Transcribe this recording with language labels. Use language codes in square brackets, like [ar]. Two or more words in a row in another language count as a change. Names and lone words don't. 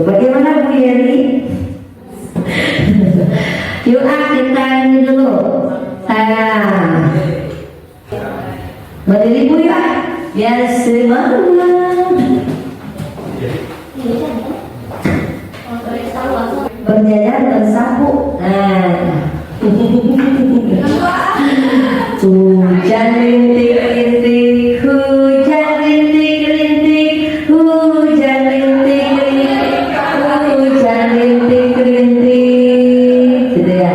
[id] Bagaimana Bu Yeri? Yuk kita ini dulu. Berdiri Bu ya, biar semangat. Berjalan bersapu. Hujan rintik-rintik, hujan rintik-rintik, hujan rintik-rintik, hujan rintik-rintik, gitu ya.